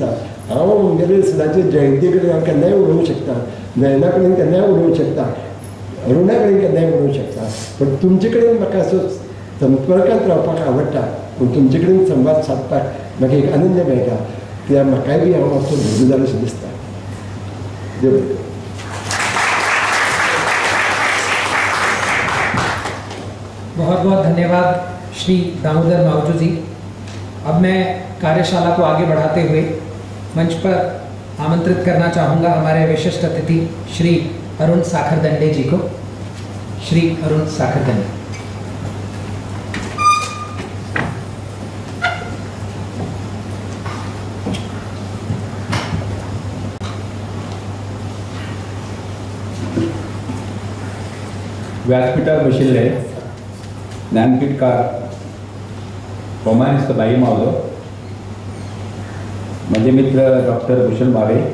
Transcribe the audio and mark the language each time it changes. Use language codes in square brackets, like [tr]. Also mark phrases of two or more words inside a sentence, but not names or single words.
[kok] हांव म्हगेले सदांचे जयंती कडेन हांव केन्नाय उलोवंक शकता, नयना कडेन केन्नाय उलोवंक शकता, अरुणा कडेन केन्नाय उलोवंक शकता, पण तुमचे कडेन म्हाका असो संपर्कांत रावपाक आवडटा. पूण तुमचे कडेन संवाद सादपाक म्हाका एक आनंद मेळटा. कित्याक म्हाकाय बी हांव मातसो भुरगो जालो अशें दिसता. देव बरें करूं. [hi] बहुत बहुत धन्यवाद श्री दामोदर मावजू जी. अब मैं कार्यशाला को आगे बढ़ाते हुए मंच पर आमंत्रित करना चाहूँगा हमारे विशिष्ट अतिथि श्री अरुण साखरदंडे जी को. श्री अरुण साखरदंडे. [kok] व्यासपीठार बशिल्ले ज्ञानपीठकार गोमानिस्त बाई मावजो, माझे मित्र डॉक्टर भूषण भावे,